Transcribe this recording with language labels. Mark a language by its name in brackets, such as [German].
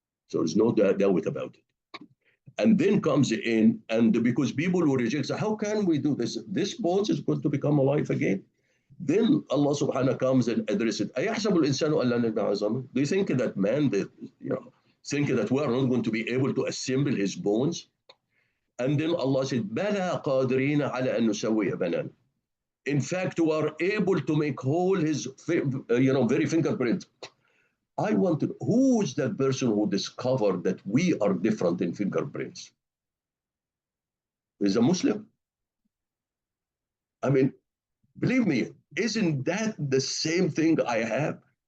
[English] So there's no doubt about it. And then comes in, and because people will reject, so how can we do this? This bones is going to become alive again. Then Allah subhanahu wa ta'ala comes and addresses it. [Arabic] أَيَحْسَبُ الْإِنسَانُ أَلَّا نَجْمَعَ عِظَامَهُ? [English] Do you think that man, that, you know, think that we are not going to be able to assemble his bones? And then Allah said, [Arabic] بَلَا قَادِرِينَ عَلَى أَن نُسَوِّيَ بَنَانَ. [English] In fact, we are able to make whole his, very fingerprint. I want to, who is that person who discovered that we are different in fingerprints? Is a Muslim? I mean, believe me, isn't that the same thing I have?